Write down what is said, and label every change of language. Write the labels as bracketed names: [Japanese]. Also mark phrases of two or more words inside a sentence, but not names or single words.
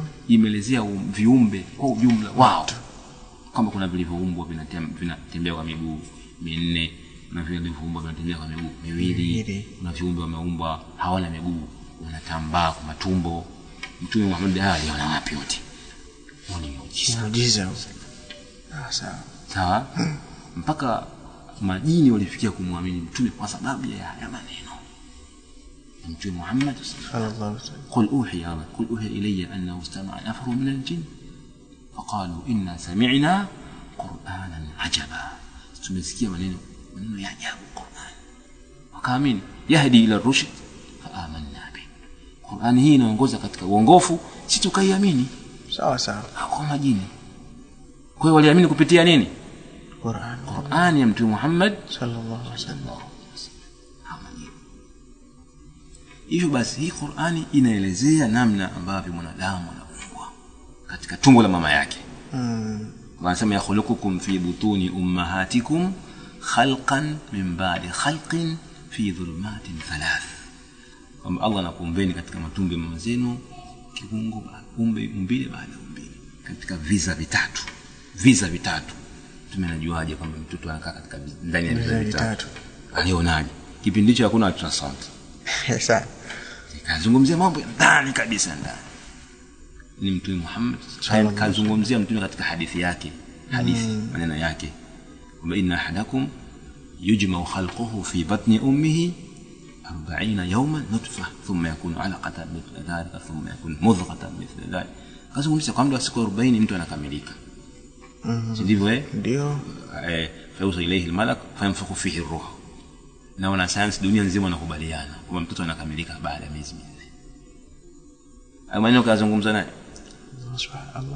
[Swahili] Imeelezea viumbe kwa ujumla wao. Kama kuna vilivyoumbwa vinatembea kwa miguu minne, na vile vilivyoumbwa vinatembea kwa miguu miwili, na viumbe wameumbwa hawana miguu, wanatambaa kwa matumbo. Mtume Muhammad aliona wapi yote? Ni muujiza. Sawa? Mpaka majini walifikia kumwamini mtume kwa sababu ya maneno. [Arabic] Mtume Muhammad صلى الله عليه وسلم قل أوحي إلي أنه استمع نفر من الجن فقالوا إنا سمعنا قرآنا عجبا. [Swahili] Tumesikia maneno ya ajabu Qur'an. Wakaamini. [Arabic] يهدي إلى الرشد فآمنا به. [Swahili] Qur'an hii inaongoza katika uongofu, sisi tukaiamini. Sawa. Kwa majini. Kwa hiyo waliamini kupitia nini? Qur'an ya Mtume Muhammad [Arabic] صلى الله عليه وسلم. [Swahili] Hivyo basi hii Qur'ani inaelezea namna ambavyo mwanadamu anaumbwa katika tumbo la mama yake. [Arabic] Wanasema يخلقكم في بطون أمهاتكم خلقا من بعد خلق في ظلمات ثلاث. [Swahili] Kwamba Allah anakuumbeni katika matumbo ya mama zenu kiungo umbile baada ya umbile katika visa vitatu. Tumenajuaje kwamba mtoto anakaa katika ndani ya visa vitatu? Alionaje? Kipindi hicho hakuna ultrasound. Sasa kazungumzia mambo ya ndani kabisa ndani. Ni Mtume Muhammad kazungumzia mtume katika hadithi yake, maneno yake, kwamba [Arabic] إن أحدكم يجمع خلقه في بطن أمه 40 يوما نطفة ثم يكون علقة مثل ذلك ثم يكون مضغة مثل ذلك thumma yakunu mudghatan mithla dhalika. [Swahili] Kazungumzia kwa muda wa siku 40 mtu anakamilika. ndivyo ndio [Arabic] فيرسل إليه الملك فينفخ فيه الروح. [Swahili] Na wana science dunia nzima wanakubaliana kwamba mtoto anakamilika baada ya miezi 4. Amani kazungumza naye subhanallah